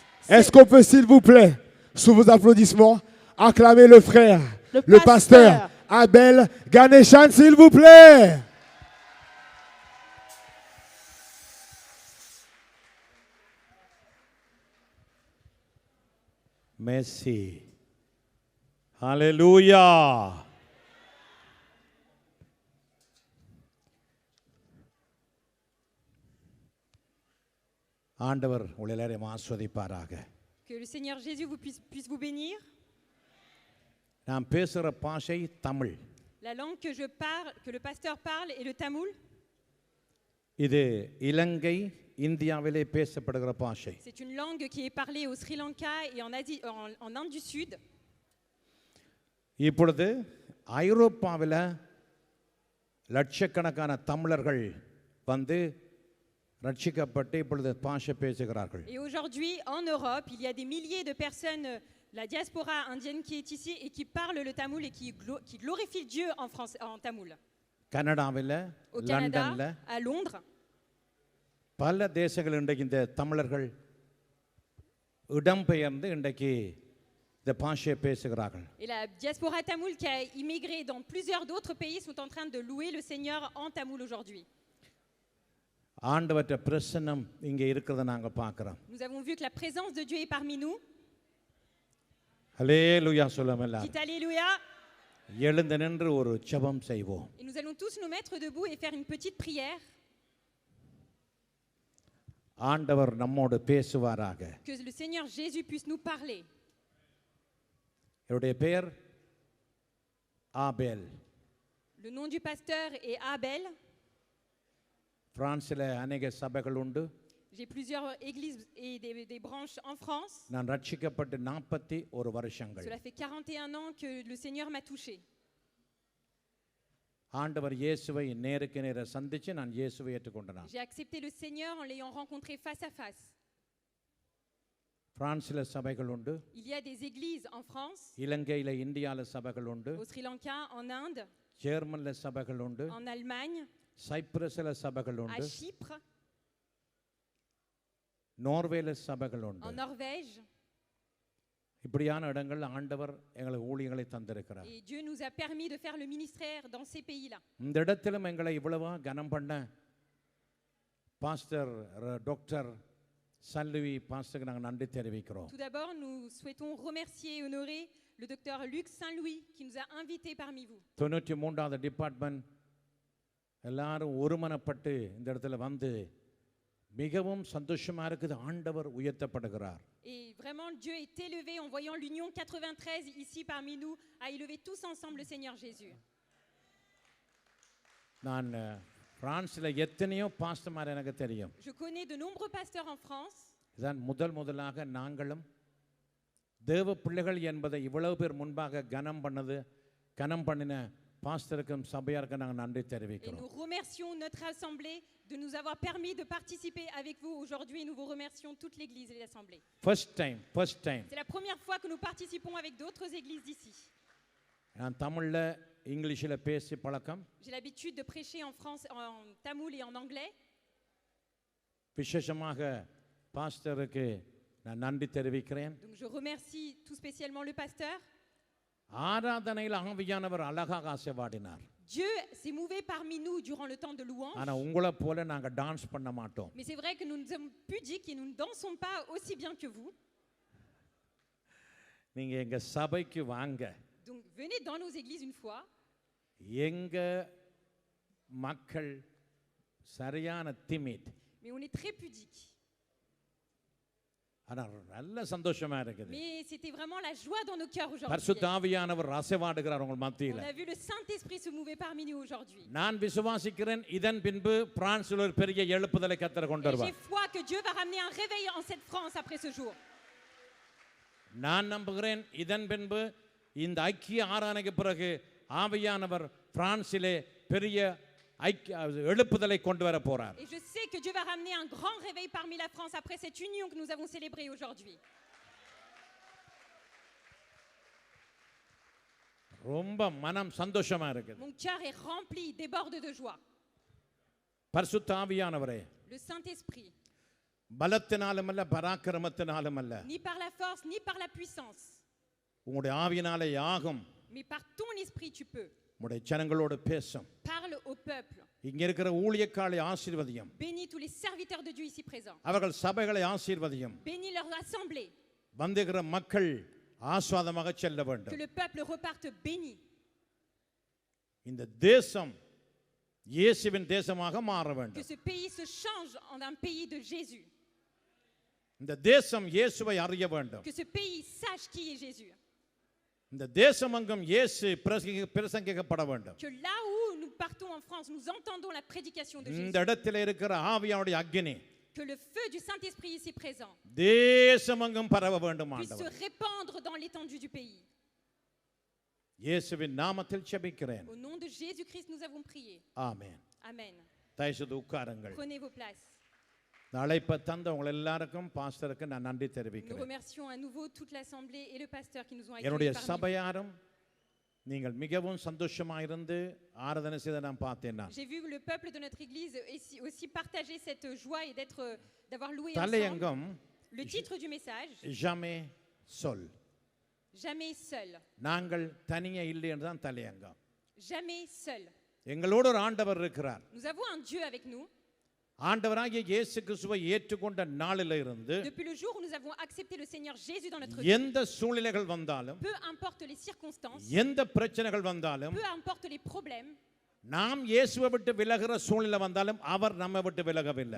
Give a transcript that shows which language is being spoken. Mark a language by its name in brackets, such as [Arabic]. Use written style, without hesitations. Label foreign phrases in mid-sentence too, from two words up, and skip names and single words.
[French] Est-ce qu'on peut, s'il vous plaît, sous vos applaudissements, acclamer le frère, le pasteur Abel Ganeshan, s'il vous plaît. Merci. Hallelujah. [Tamil] ஆண்டவர் உங்களை எல்லாரையும் ஆசீர்வதிப்பாராக. [French] Que le Seigneur Jésus puisse vous bénir. [Tamil] நான் பேசுகிற பாஷை தமிழ். [French] La langue que je parle, que le pasteur parle, est le tamoul. [Tamil] இது இலங்கை இந்தியாவிலே பேசப்படுகிற பாஷை. [French] C'est une langue qui est parlée au Sri Lanka et en Asie, en Inde du Sud. [Tamil] இப்பொழுது ஐரோப்பாவில் லட்சக்கணக்கான தமிழர்கள் வந்து ரட்சிக்கப்பட்டு இப்பொழுது பாஷை பேசுகிறார்கள். [French] Et aujourd'hui, en Europe, il y a des milliers de personnes, la diaspora indienne qui est ici et qui parlent le tamoul et qui glorifient Dieu en tamoul. [Tamil] கனடாவில், [French] Au Canada, [Tamil] லண்டன்ல, [French] à Londres, [Tamil] பல தேசங்கள் இன்றைக்கு இந்த தமிழர்கள் இடம்பெயர்ந்து இன்றைக்கு இந்த பாஷையை பேசுகிறார்கள். [French] et la diaspora tamoul qui a immigré dans plusieurs d'autres pays sont en train de louer le Seigneur en tamoul aujourd'hui. [Tamil] ஆண்டவற்ற பிரசன்னம் இங்கே இருக்கிறத நாங்கள் பார்க்கிறோம். [French] Nous avons vu que la présence de Dieu est parmi nous. [Tamil] ஹல்லேலூயா சொல்லுங்கள். [French] Dites Alléluia. [Tamil] எழுந்து நின்று ஒரு ஜெபம் செய்வோம். [French] Et nous allons tous nous mettre debout et faire une petite prière. [Tamil] ஆண்டவர் நம்மோடு பேசுவாராக. [French] Que le Seigneur Jésus puisse nous parler. [Tamil] என்னுடைய பெயர் ஆபேல். [French] Le nom du pasteur est Abel. [Tamil] பிரான்சில் அநேக சபைகள் உண்டு. [French] J'ai plusieurs églises et des branches en France. [Tamil] நான் ரட்சிக்கப்பட்டு 41 வருஷங்கள். [French] Cela fait 41 ans que le Seigneur m'a touché. [Tamil] ஆண்டவர் இயேசுவை நேருக்கு நேர சந்திச்சு நான் இயேசுவை ஏற்றுக்கொண்டேன். [French] J'ai accepté le Seigneur en l'ayant rencontré face à face. [Tamil] பிரான்சில் சபைகள் உண்டு. [French] Il y a des églises en France, [Tamil] இலங்கையில் இந்தியாவில் சபைகள் உண்டு. [French] au Sri Lanka, en Inde, [Tamil] ஜெர்மனில் சபைகள் உண்டு. [French] en Allemagne, [Tamil] சைப்ரஸில் சபைகள் [French] à [Tamil] உண்டு. [French] Chypre, [Tamil] நோர்வேல சபைகள் உண்டு. [French] en Norvège. [Tamil] இப்படியான இடங்கள் ஆண்டவர் எங்களுக்கு ஊழியங்களை தந்திருக்கிறார். [French] Et Dieu nous a permis de faire le ministère dans ces pays-là. [Tamil] இந்த இடத்திலும் எங்களை இவ்வளவா கனம் பண்ண பாஸ்டர் டாக்டர் சன்லுவி பாஸ்டருக்கு நாங்கள் நன்றி தெரிவிக்கிறோம். [French] Tout d'abord, nous souhaitons remercier et honorer le docteur Luc Saint-Louis qui nous a invités parmi vous. [Tamil] 93வது டிபார்ட்மெண்ட் எல்லாரும் ஒருமனப்பட்டு இந்த இடத்துல வந்து மிகவும் சந்தோஷமா இருக்குது. ஆண்டவர் உயர்த்தப்படுகிறார். [French] Et vraiment, Dieu est élevé en voyant l'Union 93 ici parmi nous, à élever tous ensemble le Seigneur Jésus. [Tamil] நான் பிரான்ஸில் எத்தனையோ பாஸ்டர்மார் எனக்கு தெரியும். [French] Je connais de nombreux pasteurs en France. [Tamil] இதான் முதலாக நாங்களும் தேவ பிள்ளைகள் என்பதை இவ்வளவு பேர் முன்பாக கனம் பண்ணின பாஸ்டருக்கும் சபையாருக்கும் நாங்கள் நன்றி [French] Et [Tamil] தெரிவிக்கிறோம். [French] nous remercions notre assemblée de nous avoir permis de participer avec vous aujourd'hui. Nous vous remercions toute l'église et l'assemblée. [English] First time. [French] C'est la première fois que nous participons avec d'autres églises d'ici. [Tamil] நான் தமிழ்ல இங்கிலீஷில் பேசி பழக்கம். [French] J'ai l'habitude de prêcher en France, en tamoul et en anglais. [Tamil] விசேஷமாக பாஸ்டருக்கு நான் நன்றி தெரிவிக்கிறேன். [French] Donc je remercie tout spécialement le pasteur. [Tamil] ஆராதனையில் ஆவியானவர் அழகாக ஆசீர்வதினார். [French] Dieu s'est mouvé parmi nous durant le temps de louange. [Tamil] ஆனா உங்களை போல நாங்க டான்ஸ் பண்ண மாட்டோம். [French] Mais c'est vrai que nous ne sommes pudiques et nous ne dansons pas aussi bien que vous. [Tamil] நீங்க எங்க சபைக்கு வாங்க. [French] Donc venez dans nos églises une fois. [Tamil] எங்க மக்கள் சரியான திமிட். [French] Mais on est très pudiques. [Tamil] ஆனா நல்ல சந்தோஷமா இருக்குது. [French] Mais c'était vraiment la joie dans nos cœurs aujourd'hui. [Tamil] பரிசுத்த ஆவியானவர் அசைவாடுகிறார் உங்கள் [French] On [Tamil] மத்தியில. [French] a vu le Saint-Esprit se mouver parmi nous aujourd'hui. [Tamil] நான் விசுவாசிக்கிறேன் இதன் பின்பு பிரான்சில் ஒரு பெரிய எழுப்புதலை கர்த்தர் கொண்டு [French] Et j'ai [Tamil] வருவார். [French] foi que Dieu va ramener un réveil en cette France après ce jour. [Tamil] நான் நம்புகிறேன் இதன் பின்பு இந்த ஐக்கிய ஆராதனைக்கு பிறகு ஆவியானவர் பிரான்சிலே பெரிய எழுப்புதலை கொண்டு வர போறார். [French] Et je sais que Dieu va ramener un grand réveil parmi la France après cette union que nous avons célébrée aujourd'hui. [Tamil] ரொம்ப மனம் சந்தோஷமா இருக்குது. [French] Mon cœur est rempli, déborde de joie. [Tamil] பரிசுத்த ஆவியானவரே, [French] Le Saint-Esprit, [Tamil] பலத்தினாலும் அல்ல பராக்கிரமத்தினாலும் அல்ல [French] ni par la force, ni par la puissance, [Tamil] உங்களுடைய ஆவியினாலே யாகும் [French] mais par ton esprit tu peux. [Tamil] உங்களுடைய ஜனங்களோடு பேசும் [French] Parle au peuple. [Tamil] இங்க இருக்கிற ஊழியக்காலை ஆசீர்வதியும் [French] Bénis tous les serviteurs de Dieu ici présents. [Tamil] அவர்கள் சபைகளை ஆசீர்வதியும் [French] Bénis leur assemblée. [Tamil] வந்திருக்கிற மக்கள் ஆஸ்வாதமாக செல்ல [French] Que [Tamil] வேண்டும் [French] le peuple reparte béni. [Tamil] இந்த தேசம் இயேசுவின் தேசமாக மாற [French] Que [Tamil] வேண்டும் [French] ce pays se change en un pays de Jésus. [Tamil] இந்த தேசம் இயேசுவை அறிய வேண்டும் [French] Que ce pays sache qui est Jésus. [Tamil] இந்த தேசமெங்கும் இயேசு பிரசங்கிக்கப்பட வேண்டும் [French] Que là où nous partons en France, nous entendons la prédication de [Tamil] இந்த [French] Jésus. [Tamil] இடத்தில் இருக்கிற ஆவியானுடைய அக்கினி [French] Que le feu du Saint-Esprit ici présent [Tamil] தேசமெங்கும் பரவ வேண்டும் [French] puisse se [Tamil] ஆண்டவர் [French] répandre dans l'étendue du pays. [Tamil] இயேசுவின் நாமத்தில் ஜெபிக்கிறேன் [French] Au nom de Jésus-Christ, nous avons prié. [Tamil] ஆமென் [French] Amen. [Tamil] தயவுசெய்து உட்காருங்கள் [French] Prenez vos places. [Tamil] இந்த அழைப்பை தந்த உங்கள் எல்லாருக்கும் பாஸ்டருக்கு நான் நன்றி [French] Nous [Tamil] தெரிவிக்கிறேன் [French] remercions à nouveau toute l'Assemblée et le pasteur qui nous ont [Tamil] என்னுடைய [French] accueillis parmi [Tamil] சபையாரும் நீங்கள் மிகவும் சந்தோஷமாயிருந்து ஆராதனை செய்த நான் பார்த்தேன் நான் [French] nous. J'ai vu le peuple de notre église aussi partager cette joie et d'avoir loué ensemble. [Tamil] தலையங்கம் [French] Le titre du message, Jamais seul Jamais seul. [Tamil] நாங்கள் தனியே இல்லை என்று தான் தலையங்கம் [French] Jamais seul. [Tamil] எங்களோடு ஒரு ஆண்டவர் இருக்கிறார் [French] Nous avons un Dieu avec nous. [Tamil] ஆண்டவராகிய இயேசு கிறிஸ்துவை ஏற்றுக்கொண்ட நாளில இருந்து [French] Depuis le jour où nous avons accepté le Seigneur Jésus dans notre vie, [Tamil] எந்த சூழ்நிலைகள் வந்தாலும் [French] peu importe les circonstances, [Tamil] எந்த பிரச்சனைகள் வந்தாலும் [French] peu importe les problèmes, [Tamil] நாம் இயேசுவை விட்டு விலகுற சூழ்நிலை வந்தாலும் அவர் நம்மை விட்டு விலகவில்லை